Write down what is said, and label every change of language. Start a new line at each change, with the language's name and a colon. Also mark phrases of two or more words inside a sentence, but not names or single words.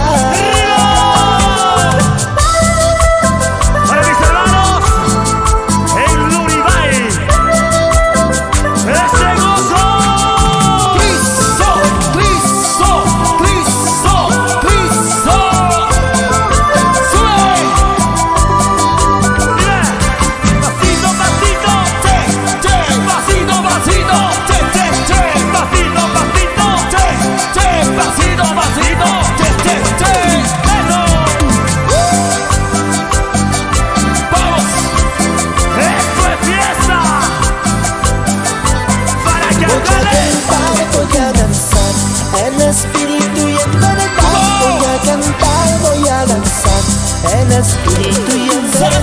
Spanish: Para mis hermanos en Luribay, ese gozo. Cristo, Cristo, Cristo, Cristo. Sube. Mira, pasito, pasito, che, che, pasito, pasito, che, che, che, pasito, pasito, che, che, pasito, pasito, che, che, che. Eso. Vamos, esto es fiesta. Para que Voy a agarren. cantar, voy a danzar en espíritu y en verdad. Voy a cantar, voy a danzar en espíritu y en verdad.